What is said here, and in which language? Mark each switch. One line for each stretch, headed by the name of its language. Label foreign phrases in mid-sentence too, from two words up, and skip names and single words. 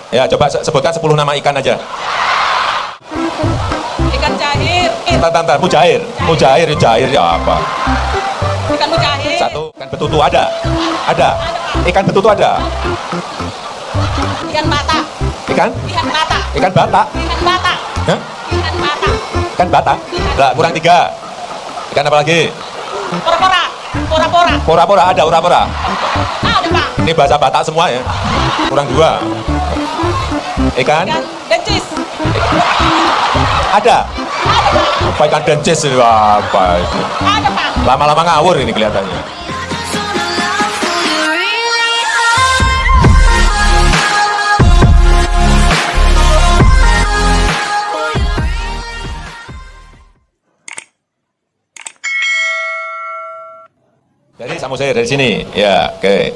Indonesian: Ya, coba sebutkan 10 nama ikan aja. Ikan cair. Tantar, mujair. Mujair ya apa? Ikan mujair. Satu, ikan betutu ada. Ada. Ikan betutu ada. Ikan bata. Ikan? Ikan bata. Ikan bata. Ikan bata. Hah? Ikan bata. Ikan bata? Lah, kurang 3. Ikan apa lagi? Pora-pora. Pora-pora. Pora-pora ada, pora-pora. Ada Pak. Ini bahasa Batak semua ya. Kurang 2. Ikan? Ikan dencis. Ada. Ada Pak. Apa ikan dencis itu apa itu? Ada Pak. Lama-lama ngawur ini kelihatannya. Dari Samosir, dari sini. Ya, oke.